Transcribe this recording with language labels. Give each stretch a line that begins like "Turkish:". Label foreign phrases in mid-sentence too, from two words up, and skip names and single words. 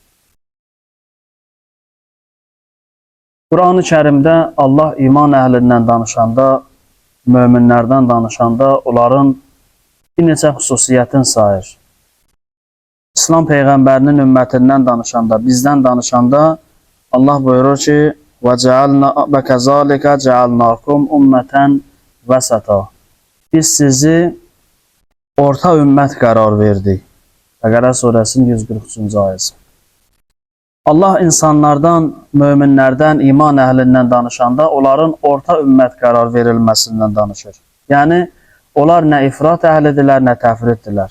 Azerbaijani: Quran-ı Kərimdə Allah iman əhlindən danışanda, möminlərdən danışanda onların bir neçə xüsusiyyətini sayır. İslam Peyğəmbərinin ümmətindən danışanda, bizdən danışanda Allah buyurur ki,
Arabic: وَكَذَٰلِكَ جَعَلْنَاكُمْ أُمَّةً وَسَطًا
Azerbaijani: Biz sizi orta ümmət qərar verdi. Bəqərə surəsinin 143-cü ayəsi. Allah insanlardan, möminlərdən, iman əhlindən danışanda onların orta ümmət qərar verilməsindən danışır. Yəni, onlar nə ifrat əhlidirlər, nə təfriddirlər.